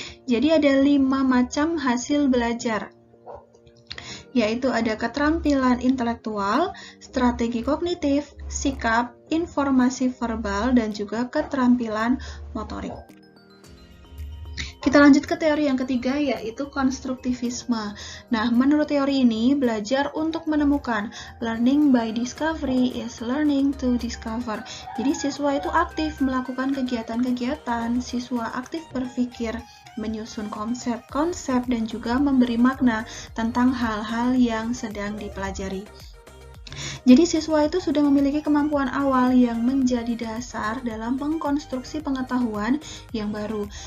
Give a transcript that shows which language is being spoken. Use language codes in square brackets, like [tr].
[id] Jadi ada 5 macam hasil belajar, yaitu ada keterampilan intelektual, strategi kognitif, sikap, informasi verbal, dan juga keterampilan motorik. Kita lanjut ke teori yang ketiga, yaitu konstruktivisme. Nah, menurut teori ini, belajar untuk menemukan. [en] Learning by discovery is learning to discover. [id] Jadi, siswa itu aktif melakukan kegiatan-kegiatan, siswa aktif berpikir, menyusun konsep-konsep, dan juga memberi makna tentang hal-hal yang sedang dipelajari. Jadi siswa itu sudah memiliki kemampuan awal yang menjadi dasar dalam mengkonstruksi pengetahuan yang baru.